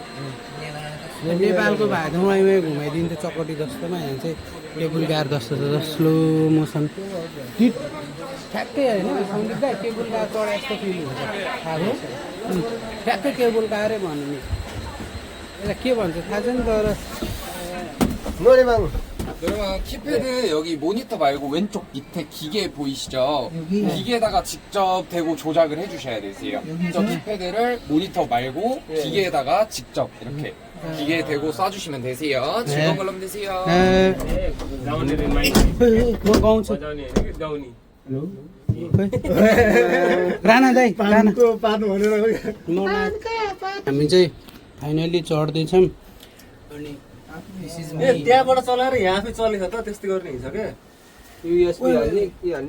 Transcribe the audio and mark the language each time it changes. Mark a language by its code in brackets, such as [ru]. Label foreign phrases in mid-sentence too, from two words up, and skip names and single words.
[ne] नेपालको भए त उहाँ घुमाइदिन्छ चकटी जस्तोमा यहाँ चाहिँ [en] table car [ne] जस्तो छ [en] slow motion [ne] ठ्याक्कै होइन सङ्गीत दाइ [en] cable car [ne] चढा यस्तो फिल हुन्छ थाहा भयो ठ्याक्कै केबुल कारै भन्नु नि यसलाई के भन्छ थाहा छैन तर [ko] 노래방 여러분 키패드 여기 모니터 말고 왼쪽 밑에 기계 보이시죠? 기계에다가 직접 대고 조작을 해주셔야 되세요. 저 키패드를 모니터 말고 기계에다가 직접 이렇게 기계에 대고 쏴주시면 되세요. 즐거운 관람 되세요. [ne] गाउने रे माइक म गाउँछु बजाउने होइन कि गाउने राणा दाइ राणा पान भनेर हामी चाहिँ फाइनली चढ्दैछौँ अनि त्यहाँबाट चलाएर यहाँ आफै चलेछ त त्यस्तै गर्ने हुन्छ क्या युएसबी हाल्ने के हाल्ने